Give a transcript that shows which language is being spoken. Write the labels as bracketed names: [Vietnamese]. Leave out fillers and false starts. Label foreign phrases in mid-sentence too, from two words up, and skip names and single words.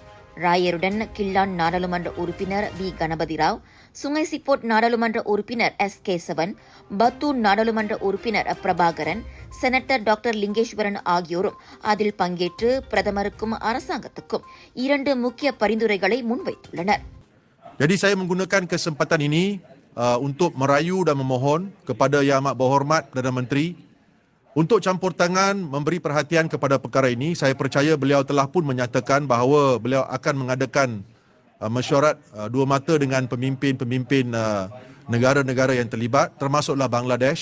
[Tamil] ராயருடன் கில்லான் நாடாளுமன்ற உறுப்பினர் V கணபதி ராவ், சுங்கை சிப்போட் நாடாளுமன்ற உறுப்பினர் S கேசவன், பத்தூர் நாடாளுமன்ற உறுப்பினர் பிரபாகரன், செனட்டர் டாக்டர் லிங்கேஸ்வரன் ஆகியோரும் அதில் பங்கேற்று பிரதமருக்கும் அரசாங்கத்துக்கும் 2 முக்கிய பரிந்துரைகளை முன்வைத்துள்ளனர். [Malay] Jadi saya menggunakan kesempatan ini untuk merayu dan memohon kepada Yang Amat Berhormat Perdana Menteri untuk campur tangan memberi perhatian kepada perkara ini. Saya percaya beliau telah pun menyatakan bahawa beliau akan mengadakan mesyuarat dua mata dengan pemimpin-pemimpin negara-negara yang terlibat, termasuklah Bangladesh.